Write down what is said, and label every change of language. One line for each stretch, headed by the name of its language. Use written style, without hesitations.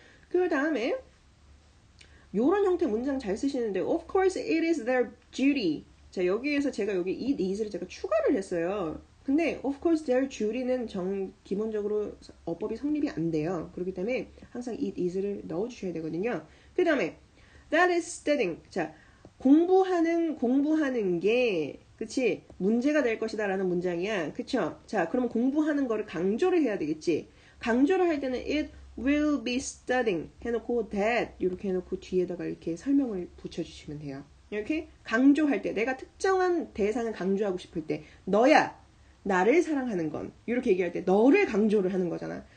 Korean: 그 다음에 요런 형태 문장 잘 쓰시는데
English: of course it is their duty.
Korean: 자, 여기에서 제가 여기 it is를 제가 추가를 했어요. 근데 of course their duty는 기본적으로 어법이 성립이 안 돼요. 그렇기 때문에 항상 it is를 넣어 주셔야 되거든요. 그 다음에
English: that is studying.
Korean: 자, 공부하는 게 그치? 문제가 될 것이다 라는 문장이야. 그쵸? 자, 그러면 공부하는 거를 강조를 해야 되겠지. 강조를 할 때는
English: it will be studying
Korean: 해놓고 that 이렇게 해놓고 뒤에다가 이렇게 설명을 붙여주시면 돼요. 이렇게 강조할 때 내가 특정한 대상을 강조하고 싶을 때 너야 나를 사랑하는 건 이렇게 얘기할 때 너를 강조를 하는 거잖아.